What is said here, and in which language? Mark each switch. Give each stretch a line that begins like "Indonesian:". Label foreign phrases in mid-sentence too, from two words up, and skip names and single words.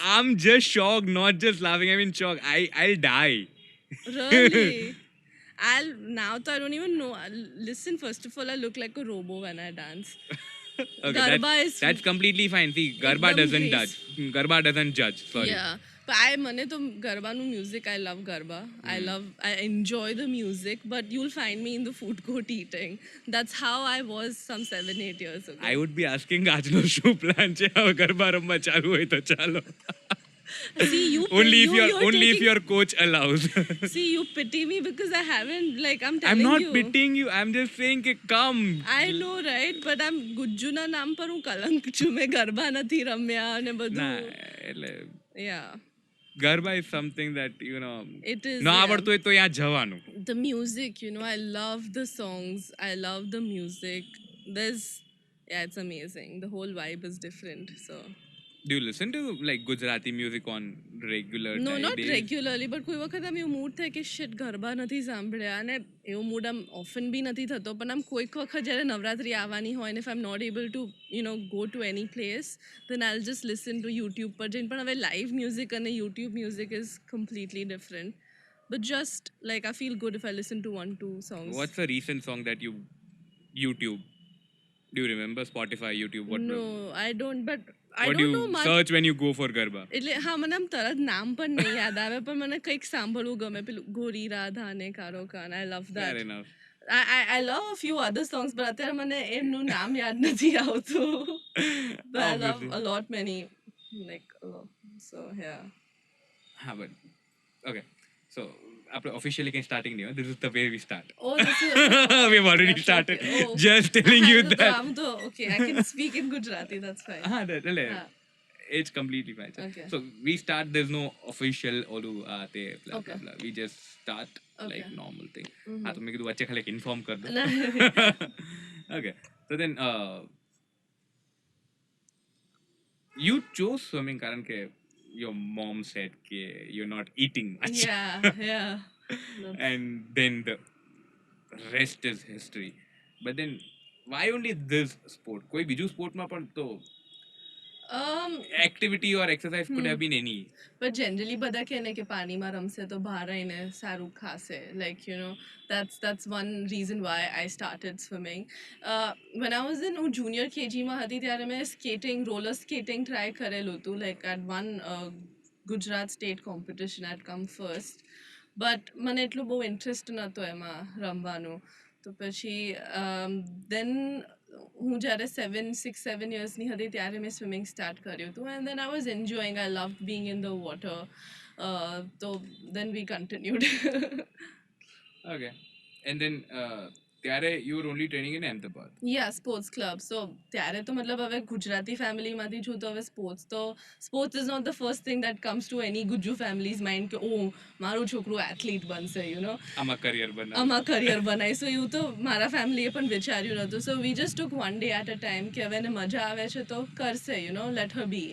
English: I'm just shocked, not just laughing. I'm in shock. I'll die. Really? I'll now I don't even know. Listen, first of all, I look like a robo when I dance. Okay, Garba is that's completely fine. See, Garba ekdam doesn't grace. judge. Garba doesn't judge. Sorry. Yeah. But
Gujarati: મને તો ગરબાનું
English: music, I love Garba. I enjoy the music, but you'll find me in the food court eating. That's how I was some 7-8 years ago. I would be asking
Gujarati: આજનો શું પ્લાન છે હવે ગરબા રમવા ચાલુ હોય તો ચાલો.
English: See, Only if your coach allows. See, you pity me because I haven't, like, I'm I'm telling not you. pitying you. I'm just saying કે come. I know, right? But I'm
Gujarati: ગુજ્જુના નામ પર હું કલંક છું. મેં ગરબા નથી રમ્યા અને બધું. Nah, એટલે
English: Yeah. ગરબા is something that It is.
Gujarati: ન
English: Yeah.
Gujarati: આવડતું હોય તો ત્યાં જવાનું.
English: The music, I love the songs. I love the music. Yeah, it's amazing. The whole vibe is different. So Do you listen to like Gujarati music on regular no, not days? regularly, but
Gujarati: કોઈ વખત આમ એવું મૂડ થાય કે શિટ ગરબા નથી સાંભળ્યા અને એવો મૂડ આમ ઓફન બી નથી થતો પણ આમ કોઈક વખત જ્યારે નવરાત્રી આવવાની હોય
English: and if I'm not able to go to any place, then I'll just listen to YouTube
Gujarati: પર જઈને પણ હવે
English: live music
Gujarati: અને
English: YouTube music is completely different. But just like I feel good if I listen to 1-2 songs. What's the recent song that you YouTube? Do you remember Spotify, YouTube? No, I don't. But I what do don't you know much. search when you go for Garba?
Gujarati: એટલે હા મને આમ તરત નામ પણ નહીં યાદ આવે પણ મને કંઈક સાંભળવું ગમે પેલું ગોરી રાધા ને કારો કાન.
English: I love that. Fair enough. I love a few other songs but
Gujarati: અત્યારે મને એમનું નામ યાદ નથી આવતું.
English: But I love Obviously. a lot many like a lot. So yeah. But okay. So after officially can starting new. This is the way we start. Oh, this is We've already that's started. okay. Oh. Just telling you તો that.
Gujarati: આમ તો
English: okay, I can speak in Gujarati, that's fine. Ah. It's completely fine. Okay. So we start. There's no official olu blah Okay. blah blah. We just start like Okay. normal thing.
Hindi: हाँ तो मैं किधर बच्चे खाली inform कर दो.
English: Okay. So then you chose swimming
Gujarati: કારણ કે
English: your mom said के you're not eating much. Yeah. And then the rest is history. But then why only this sport?
Gujarati: કોઈ બીજું
English: sport
Gujarati: માં પણ તો
English: activity or exercise could have been any. But generally
Gujarati: બધા કહે ને કે પાણીમાં રમશે તો બહાર આવીને સારું ખાશે.
English: Like, that's one reason why I started swimming. When I was in junior KG
Gujarati: માં હતી ત્યારે મેં
English: skating, roller skating try
Gujarati: કરેલું હતું.
English: Like at one Gujarat state competition I'd come first.
Gujarati: But મને એટલું બહુ interest નહોતો એમાં રમવાનું. તો પછી then હું જ્યારે 6-7 yearsની હતી ત્યારે મેં
English: swimming start
Gujarati: કર્યું હતું
English: and then I was enjoying. I loved being in the water. So then we continued. Okay. And then ત્યારે you were only training in Ahmedabad. Yeah, sports club.
Gujarati: So ત્યારે તો મતલબ હવે ગુજરાતી ફેમિલીમાંથી છું તો હવે
English: sports is not the first thing that comes to any Gujju families mind
Gujarati: કે ઓ મારું છોકરું એથ્લીટ બનશે આમાં કરિયર બનાવ. આમાં કરિયર બનાવી. સો એવું તો મારા ફેમિલીએ પણ વિચાર્યું નહોતું.
English: so we just took one day at a time
Gujarati: કે હવે એને મજા આવે છે તો કરશે
English: let her be.